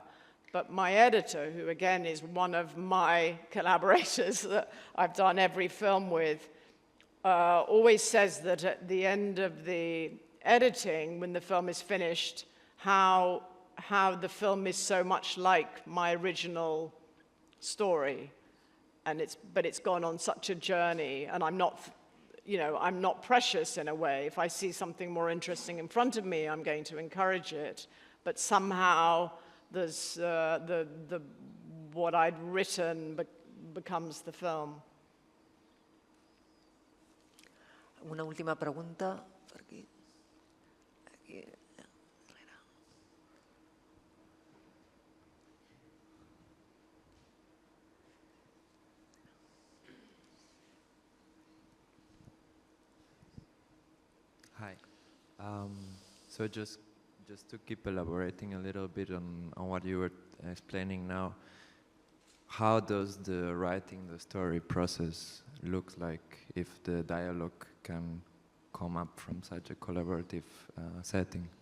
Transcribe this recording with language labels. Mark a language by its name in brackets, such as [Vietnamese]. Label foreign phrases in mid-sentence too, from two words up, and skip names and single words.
[English] But my editor, who again is one of my collaborators that I've done every film with, always says that at the end of the editing, when the film is finished, how the film is so much like my original story, but it's gone on such a journey, and I'm not precious in a way. If I see something more interesting in front of me, I'm going to encourage it. But somehow there's what I'd written becomes the film. [Catalan] Una última pregunta. Per aquí. Aquí. [English] Hi. So just to keep elaborating a little bit on what you were explaining now, how does the writing the story process look like if the dialogue can come up from such a collaborative setting?